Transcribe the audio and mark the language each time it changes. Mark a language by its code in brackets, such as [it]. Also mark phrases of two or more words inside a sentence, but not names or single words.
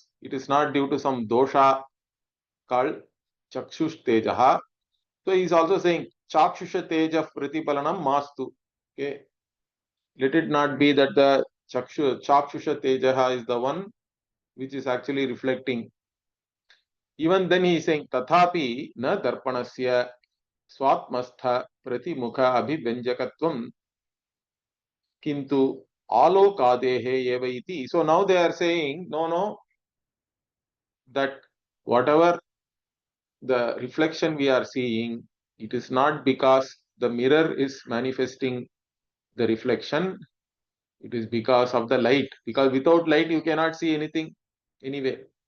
[en] It is not due to some dosha called [sa] चाक्षुष तेजः. [en] So he is also saying [sa] चाक्षुष तेज प्रतिपालनम् मस्तु. [en] Okay. Let it not be that the [sa] चाक्षुष तेजः [en] is the one which is actually reflecting. Even then he is saying [sa] तथापि न दर्पणस्य स्वात्मस्थ प्रतिमुख अभिव्यञ्जकत्वं किन्तु आलोकदेहे एव इति. [en] So now they are saying, no, that whatever the reflection we are seeing, it is not because the mirror is manifesting the reflection. It is because of the light. Because without light, you cannot see anything anyway.